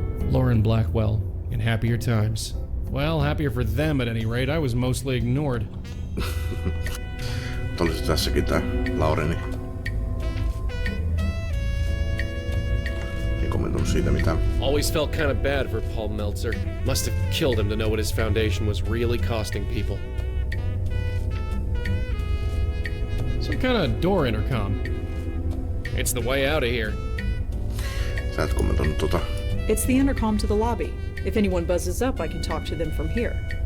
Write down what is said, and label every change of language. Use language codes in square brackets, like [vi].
[en] Lauren Blackwell, in happier times. Well, happier for them at any rate. I was mostly ignored. [fi] Olisi tässäkin tää Laureni. Ei kommentoinut siitä mitään. [en] Always felt kind of bad for Paul Meltzer. Must have killed him to know what his foundation was really costing people. Some kind of door intercom. It's the way out of here. [fi] Sä et kommentoinut tota. [en] It's the intercom to the lobby. If anyone buzzes up, I can talk to them from here.